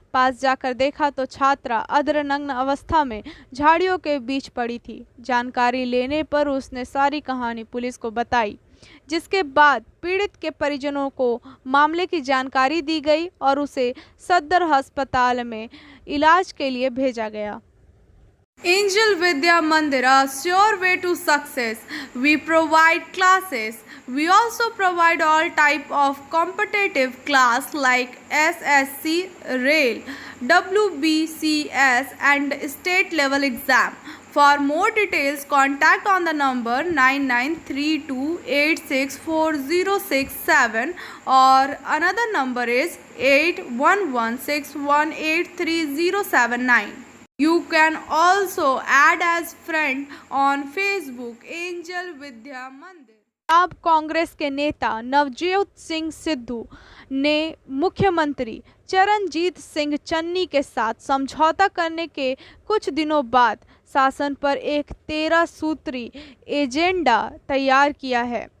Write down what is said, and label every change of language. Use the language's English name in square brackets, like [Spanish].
[Hindi] पास जाकर देखा तो छात्रा अर्धनग्न अवस्था में झाड़ियों के बीच पड़ी थी। जानकारी लेने पर उसने सारी कहानी पुलिस को बताई, जिसके बाद पीड़ित के परिजनों को मामले की जानकारी दी गई और उसे सदर अस्पताल में इलाज के लिए भेजा गया। [English] Angel Vidya Mandir, a sure way to success. We provide classes. We also provide all type of competitive class like SSC, Rail, WBCS and state level exam. For more details, contact on the number 9932864067 or another number is 8116183079. You can also add as friend on Facebook Angel Vidya Mandir. [Hindi] अब कांग्रेस के नेता नवजोत सिंह सिद्धू ने मुख्यमंत्री चरणजीत सिंह चन्नी के साथ समझौता करने के कुछ दिनों बाद शासन पर एक 13 सूत्री एजेंडा तैयार किया है।